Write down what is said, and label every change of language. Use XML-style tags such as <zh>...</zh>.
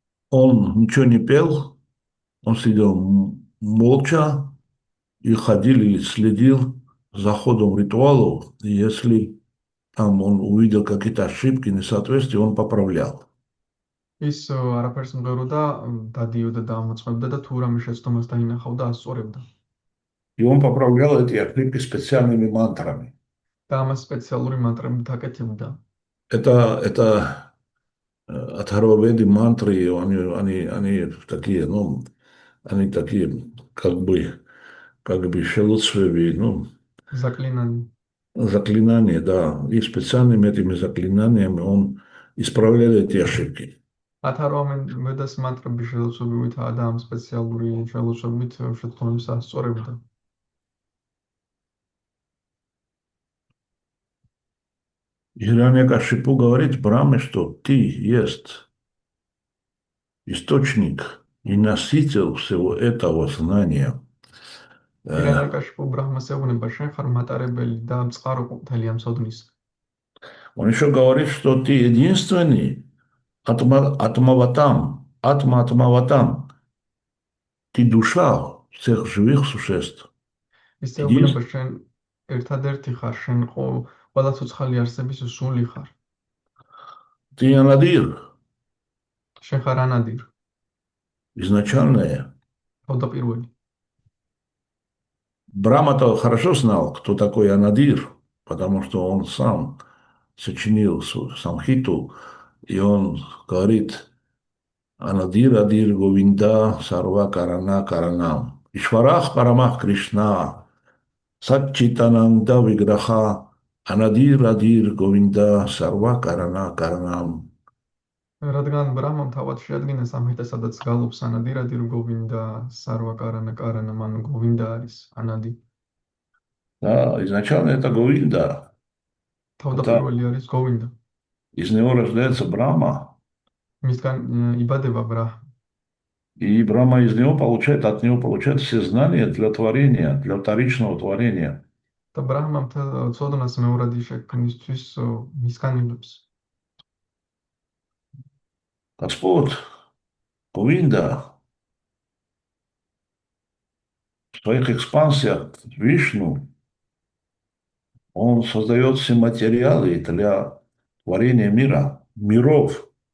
<ru>Он ничего не пел, он сидел молча и ходил или следил за ходом ритуалов. И если там он увидел какие-то ошибки, несоответствия, он поправлял.</ru> <ka>ის არაფერს მღეროდა, დადიოდა და ამოწმებდა და თუ რამე შეცდომას დაინახავდა, ასწორებდა.</ka> <ru>И он поправлял эти ошибки специальными мантрами.</ru> <ka>და ამას სპეციალური მანტრებით აკეთებდა.</ka> <ru>Это Атхарваведи мантры, они такие, они такие, как бы как бы шелуцвеви, ну, заклинание. заклинания, да. И специальными этими заклинаниями он исправляет эти ошибки.</ru> <ka>ათარვამენ მედას მანტრების შელოცებითა და ამ სპეციალური შელოცებით შეთხოვნებს ასწორებდა.</ka> <ru>Хирanyакашипу говорит Брахме, что ты есть источник и носитель всего этого знания.</ru> <ka>ირანიაკაშიფუ ბრაჰმას ეუბნება, შენ ხარ მატარებელი და მწყარო ყოფილი ამ სოდნის.</ka> <ru>Он еще говорит, что ты единственный атмаватам, атмаватам. Ты душа всех живых существ.</ru> <ka>ის ეუბნება, შენ ერთადერთი ხარ, შენ ყველა ცოცხალი არსების სული ხარ.</ka> <ru>Ты анадир,</ru> <ka>შენ ხარ ანადირ,</ka> <ru>изначальное.</ru> <ka>თავდაპირველი.</ka> <ru>Брахма-то хорошо знал, кто такой Анадир, потому что он сам сочинил Самхиту, и он говорит Анадир, Адир, Говинда, Сарва, Карана, Каранам. Ишварах, Парамах, Кришна, Сатчитананда, Виграха, Анадир, Адир, Говинда, Сарва, Карана, Каранам.</ru> <ka>რადგან ბრაჰმამ თავად შეადგინა სამხიტა, სადაც გალობს ანადი, რადირ გოვინდა, სარვა კარანა კარანა, მან გოვინდა არის ანადი.</ka> <ru>Да, изначально это Говинда.</ru> <ka>თავდაპირველი არის გოვინდა.</ka> <ru>Из него рождается Брахма.</ru> <ka>მისგან იბადება ბრაჰმა.</ka> <ru>И Брахма из него получает, от него получает все знания для творения, для вторичного творения.</ru> <ka>და ბრაჰმამ ცოდნას მეორადი შექმნისთვის მისგან იღებს.</ka> <ru>Господь, Говинда, в своих экспансиях Вишну, он создает все материалы для творения мира, миров.</ru>